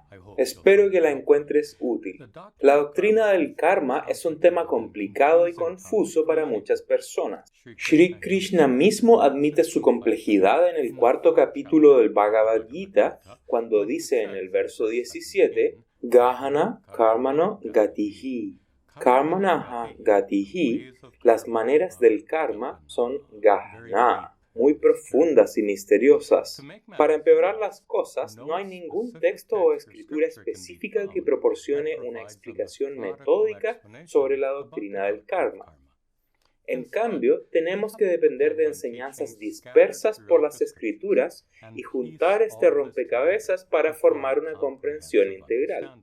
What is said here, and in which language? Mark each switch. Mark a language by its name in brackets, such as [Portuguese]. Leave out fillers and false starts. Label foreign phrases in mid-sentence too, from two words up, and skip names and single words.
[Spanish] Espero que la encuentres útil. La doctrina del karma es un tema complicado y confuso para muchas personas. Shri Krishna mismo admite su complejidad en el cuarto capítulo del Bhagavad Gita, cuando dice en el verso 17, [Sanskrit] गहना कर्मणो गतिः. कर्मणः गतिः, [Spanish] las maneras del karma son gahana, muy profundas y misteriosas. Para empeorar las cosas, no hay ningún texto o escritura específica que proporcione una explicación metódica sobre la doctrina del karma. En cambio, tenemos que depender de enseñanzas dispersas por las escrituras y juntar este rompecabezas para formar una comprensión integral.